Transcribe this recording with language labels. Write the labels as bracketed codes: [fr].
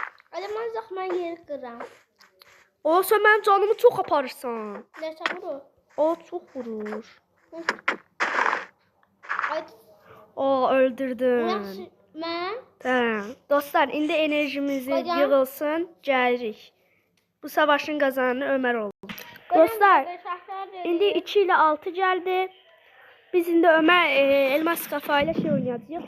[tr] Hadi manzak ben yere kıracağım. [az] O, sən mənim canımı çox aparırsan. [tr] Ne çabuk [az] O çox vurur. [tr] Hadi. [az] O, öldürdün. [tr] Nasıl? Ben? [az] Tamam. Dostlar, indi enerjimizi [tr] Hocam. [az] yığılsın, gəlirik. Bu savaşın qazananı Ömer oldu. Dostlar, indi 2 ilə 6 gəldi. Biz indi Ömer elmas kafa ilə şey oynayacağıq.